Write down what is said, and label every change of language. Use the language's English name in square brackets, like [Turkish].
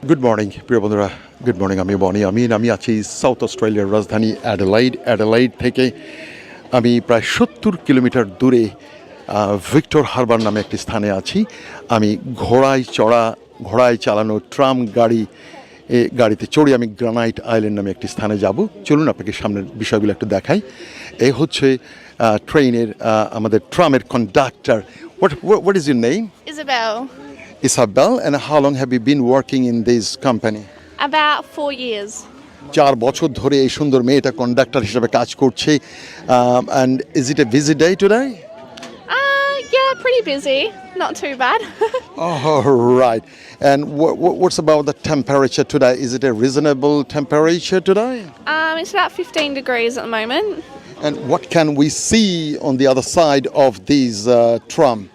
[Bangla] Good morning প্রিয় বন্ধুরা, good morning. আমি বনি আমিন। আমি আছি সাউথ অস্ট্রেলিয়ার রাজধানী অ্যাডেলাইড থেকে আমি প্রায় 70 কিলোমিটার দূরে ভিক্টর হারবার নামে একটি স্থানে আছি। আমি ঘোড়ায় চালানো ট্রাম গাড়িতে চড়ে আমি গ্রানাইট আইল্যান্ড নামে একটি স্থানে যাব। চলুন আপনাকে সামনের বিষয়গুলো একটু দেখাই। এই হচ্ছে ট্রেনের আমাদের ট্রামের conductor. [English] What is your name? Isabel. And how long have you been working in this company? About 4 years. [Bangla] 4 বছর ধরে এই সুন্দর মেয়েটা কন্ডাক্টর হিসেবে কাজ করছে। [English] And is it a busy day today? Yeah, pretty busy. Not too bad. All right. And what's about the temperature today? Is it a reasonable temperature today? It's about 15 degrees at the moment. And what can we see on the other side of these tram?